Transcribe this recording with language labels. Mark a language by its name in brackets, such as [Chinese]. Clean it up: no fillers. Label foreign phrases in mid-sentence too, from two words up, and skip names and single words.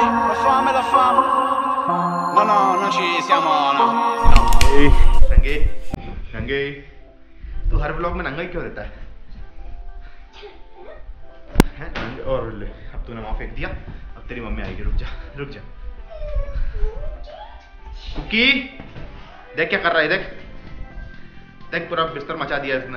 [Italian] la fama. No, no, non ci siamo, no. [Hindi] रंगे, रंगे, तू हर ब्लॉग में नंगा ही क्यों रहता है? और ले, अब तूने वहाँ फेंक दिया, अब तेरी मम्मी आएगी, रुक जा, रुक जा। कुकी, देख क्या कर रहा है, देख, देख पूरा बिस्तर मचा दिया इसने।